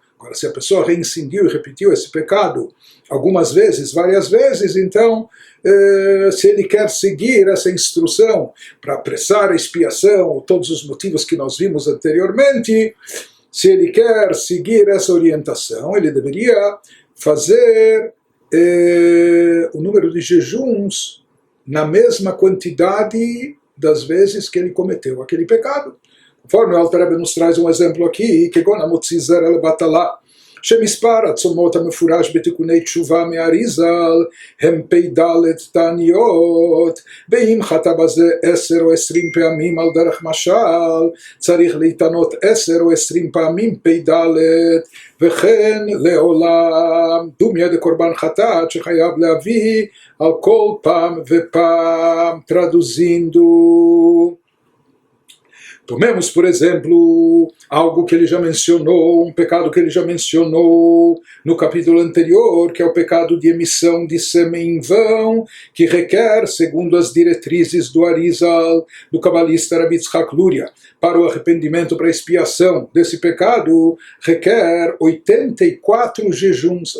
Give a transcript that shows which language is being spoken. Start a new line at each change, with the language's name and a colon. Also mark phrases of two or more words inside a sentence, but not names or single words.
Portuguese: Agora, se a pessoa reincidiu e repetiu esse pecado algumas vezes, várias vezes, então, se ele quer seguir essa instrução para apressar a expiação, todos os motivos que nós vimos anteriormente, se ele quer seguir essa orientação, ele deveria fazer o número de jejuns na mesma quantidade das vezes que ele cometeu aquele pecado. Conforme o Alter Rebbe nos traz um exemplo aqui,
Hebrew: כגון המוציא זרע לבטלה, שמספר הצומות המפורש בתיקוני תשובה מהאריזל הם פ"ד תעניות, ואם חטא בזה 10 או 20 פעמים על דרך משל, צריך להתענות 10 או 20 פעמים פ"ד, וכן לעולם דומיה דקורבן חטאת שחייב להביא על כל פעם ופעם.
Portuguese: Traduzindo, tomemos, por exemplo, algo que ele já mencionou, um pecado que ele já mencionou no capítulo anterior, que é o pecado de emissão de sêmen em vão, que requer, segundo as diretrizes do Arizal, do cabalista Rabbi Yitzhak Luria, para o arrependimento, para a expiação desse pecado, requer 84 jejuns.